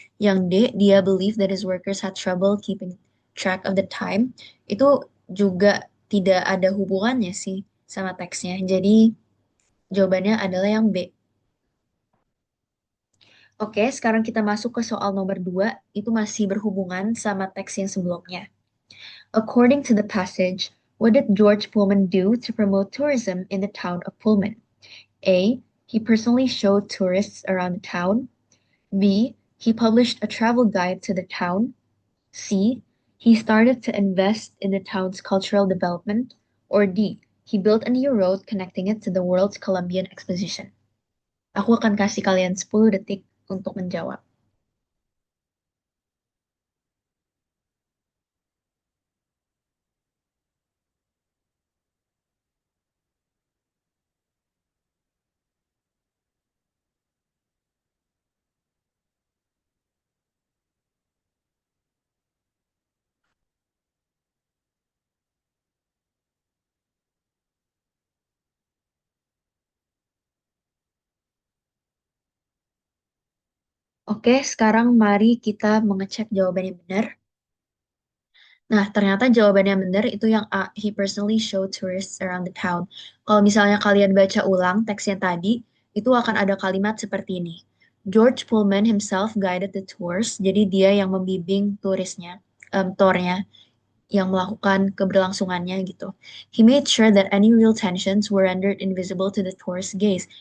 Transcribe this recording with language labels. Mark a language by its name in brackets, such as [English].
[Indonesian] Yang D, dia [English] believe that his workers had trouble keeping track of the time. [Indonesian] Itu juga tidak ada hubungannya sih sama teksnya. Jadi jawabannya adalah yang B. Oke, sekarang kita masuk ke soal nomor 2. Itu masih berhubungan sama teks yang sebelumnya. [English] According to the passage, what did George Pullman do to promote tourism in the town of Pullman? A. He personally showed tourists around the town. B. He published a travel guide to the town. C. He started to invest in the town's cultural development. Or D. He built a new road connecting it to the World's Columbian Exposition. [Indonesian] Aku akan kasih kalian 10 detik untuk menjawab. Oke, sekarang mari kita mengecek jawaban yang benar. Nah, ternyata jawabannya benar itu yang A. [English] He personally showed tourists around the town. [Indonesian] Kalau misalnya kalian baca ulang teksnya tadi, itu akan ada kalimat seperti ini. [English] George Pullman himself guided the tours. [Indonesian] Jadi dia yang membimbing turisnya, tournya, yang melakukan keberlangsungannya gitu. [English] He made sure that any real tensions were rendered invisible to the tourist gaze.